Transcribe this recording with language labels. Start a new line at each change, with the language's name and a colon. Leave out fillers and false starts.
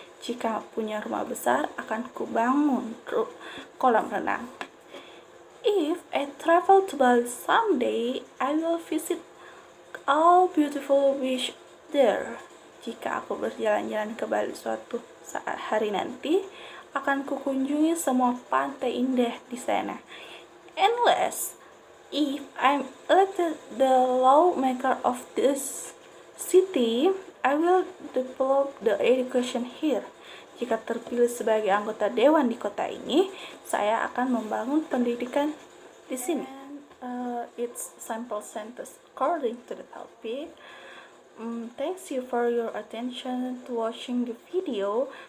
Indonesian: Jika punya rumah besar, akan kubangun kolam renang.
English: If I travel to Bali someday, I will visit all beautiful beach there.
Indonesian: Jika aku berjalan-jalan ke Bali suatu saat hari nanti, akan kukunjungi semua pantai indah di sana.
English: Unless, if I'm elected the lawmaker of this city, I will develop the education here.
Indonesian: Jika terpilih sebagai anggota dewan di kota ini, saya akan membangun pendidikan di sini.
English: It's simple sentence according to the topic. Thanks you for your attention to watching the video.